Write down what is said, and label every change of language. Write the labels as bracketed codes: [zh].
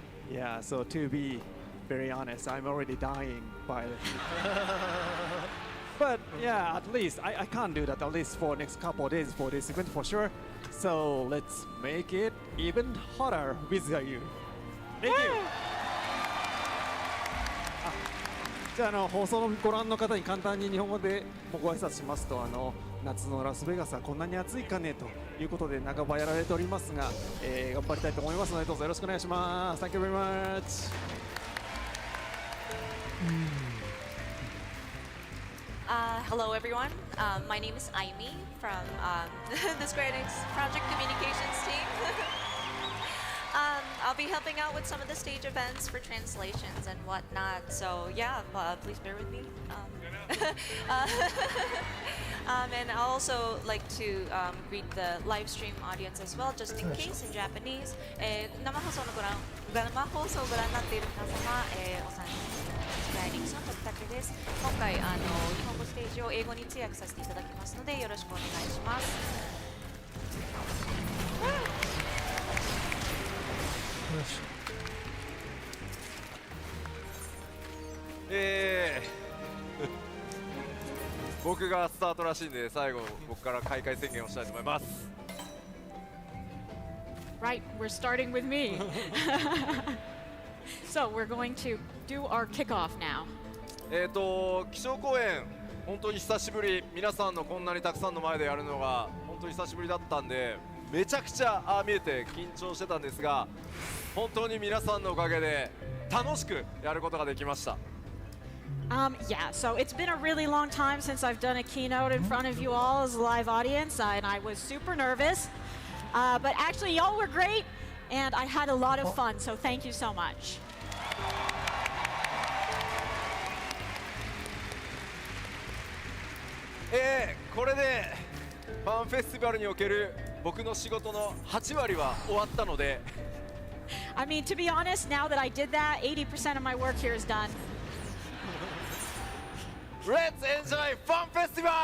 [en] Yeah, so to be very honest, I'm already dying by the heat. But yeah, at least I can't do that at least for next couple of days for this event for sure. So let's make it even hotter with you. Thank you. [ja] じゃあ放送のご覧の方に簡単に日本語でご挨拶しますと、夏のラスベガスはこんなに暑いかねということで半ばやられておりますが、頑張りたいと思いますのでどうぞよろしくお願いします。 [en] Thank you very much. Hello everyone, my name is Aimi from the Square Enix Project Communications team. I'll be helping out with some of the stage events for translations and whatnot, so yeah, please bear with me. And I'll also like to greet the live stream audience as well, just in case in Japanese. [ja] 生放送をご覧になっている皆様、お参加スクエアエニックスの徳武です。今回日本語ステージを英語に通訳させていただきますのでよろしくお願いします。僕がスタートらしいんで最後僕から開会宣言をしたいと思います。 [en] Right, we're starting with me. So we're going to do our kickoff now. [ja] 気象公演本当に久しぶり、皆さんのこんなにたくさんの前でやるのが本当に久しぶりだったんでめちゃくちゃ見えて緊張してたんですが本当に皆さんのおかげで楽しくやることができました。 [en] Yeah, so it's been a really long time since I've done a keynote in front of you all as a live audience, and I was super nervous. But actually, y'all were great, and I had a lot of fun, so thank you so much. [ja] これでファンフェスティバルにおける僕の仕事の8割は終わったので [en] I mean, to be honest, now that I did that, 80% of my work here is done. Let's enjoy Fun Festival!